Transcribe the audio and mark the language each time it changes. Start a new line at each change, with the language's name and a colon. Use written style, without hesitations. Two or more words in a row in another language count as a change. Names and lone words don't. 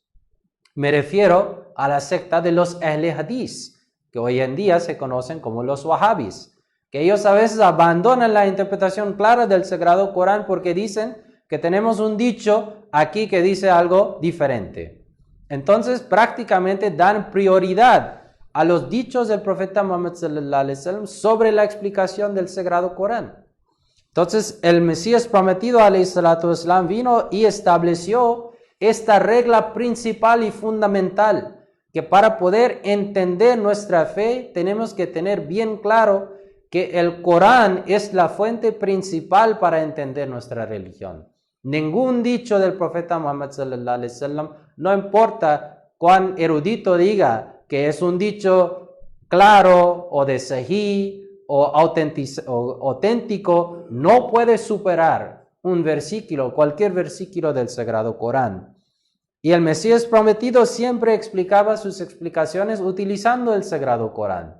Spanish: Me refiero a la secta de los
Arabic: أهل الحديث,
Spanish: que hoy en día se conocen como los Wahhabis, que ellos a veces abandonan la interpretación clara del Sagrado Corán porque dicen que tenemos un dicho aquí que dice algo diferente. Entonces prácticamente dan prioridad a los dichos del profeta Muhammad
Arabic: صلى الله عليه وسلم
Spanish: sobre la explicación del Sagrado Corán. Entonces el Mesías prometido
Arabic: عليه الصلاة والسلام
Spanish: vino y estableció esta regla principal y fundamental, que para poder entender nuestra fe tenemos que tener bien claro que el Corán es la fuente principal para entender nuestra religión. Ningún dicho del profeta Muhammad
Arabic: صلى الله عليه وسلم,
Spanish: no importa cuán erudito diga que es un dicho claro o de sahih o auténtico, no puede superar un versículo, cualquier versículo del Sagrado Corán. Y el Mesías prometido siempre explicaba sus explicaciones utilizando el Sagrado Corán.